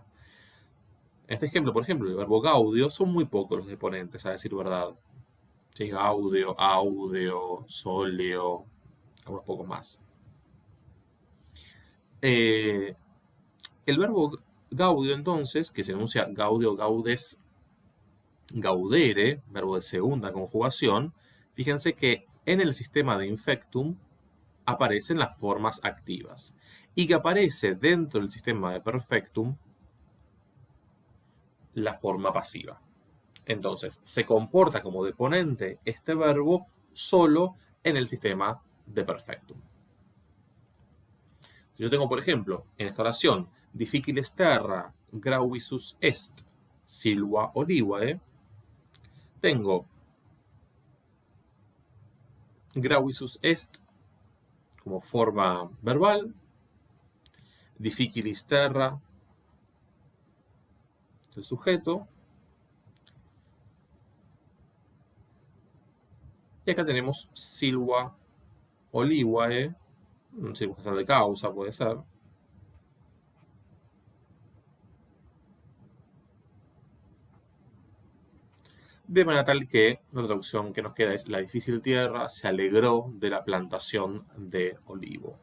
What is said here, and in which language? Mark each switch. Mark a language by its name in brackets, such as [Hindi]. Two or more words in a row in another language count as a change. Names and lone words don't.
[Spanish] En este ejemplo, por ejemplo, el verbo gaudio son muy pocos los deponentes, a decir verdad. Sí, [Latin] gaudio, audio, soleo, [Spanish] algunos pocos más. El verbo gaudio, entonces, que se enuncia [Latin] gaudio, gaudes, gaudere, [Spanish] verbo de segunda conjugación, fíjense que en el sistema de infectum aparecen las formas activas y que aparece dentro del sistema de perfectum la forma pasiva. Entonces, se comporta como deponente este verbo solo en el sistema de perfectum. Si yo tengo, por ejemplo, en esta oración, [Latin] difficiles terra grauisus est, silva olivae, tengo grauisus est [Spanish] como forma verbal, [Latin] difficilis terra [Spanish] es el sujeto, y acá tenemos [Latin] silva olivae, [Spanish] circunstancial de causa puede ser, de manera tal que la traducción que nos queda es: la difícil tierra se alegró de la plantación de olivo.